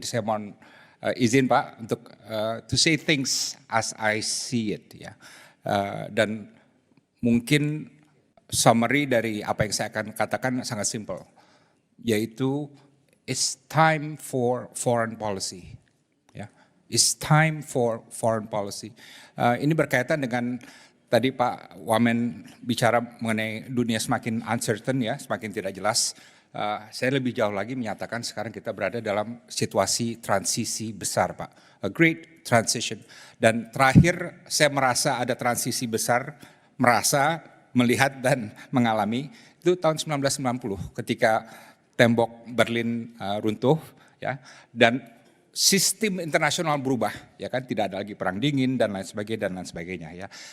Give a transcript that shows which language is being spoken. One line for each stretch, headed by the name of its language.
Indonesian: Jadi saya mohon izin Pak untuk
English: to say things as I see it
Indonesian: ya. Dan mungkin summary dari apa yang saya akan katakan sangat simple, yaitu
English: it's time for foreign policy. Ya, it's time for foreign policy.
Indonesian: Ini berkaitan dengan tadi Pak Wamen bicara mengenai dunia semakin uncertain ya, semakin tidak jelas. Saya lebih jauh lagi menyatakan sekarang kita berada dalam situasi transisi besar Pak.
English: A great transition.
Indonesian: Dan terakhir saya merasa ada transisi besar, melihat dan mengalami, itu tahun 1990 ketika tembok Berlin runtuh ya, dan sistem internasional berubah, ya kan, tidak ada lagi perang dingin dan lain sebagainya ya.